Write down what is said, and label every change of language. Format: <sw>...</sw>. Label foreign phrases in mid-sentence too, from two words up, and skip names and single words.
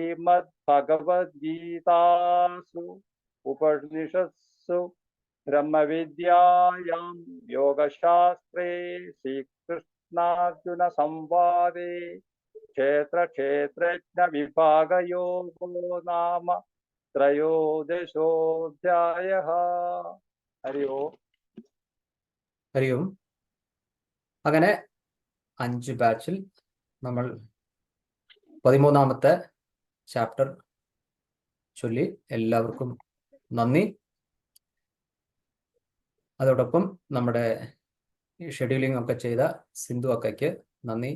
<sa>श्रीमद्भगवद्गीतासु उपनिषत्सु ब्रह्मविद्यायां योगशास्त्रे श्रीकृष्णार्जुनसंवादे क्षेत्रक्षेत्रज्ञविभागयोगो नाम त्रयोदशोऽध्यायः हरि ओम् ഹരി ഓം.</sa> <ml>അങ്ങനെ 5 ബാച്ചിൽ നമ്മൾ 13ാമത്തെ ചാപ്റ്റർ ചൊല്ലി. എല്ലാവർക്കും നന്ദി. അതോടൊപ്പം നമ്മുടെ ഷെഡ്യൂളിംഗ് ഒക്കെ ചെയ്ത സിന്ധു അക്കയ്ക്ക് നന്ദി.</ml>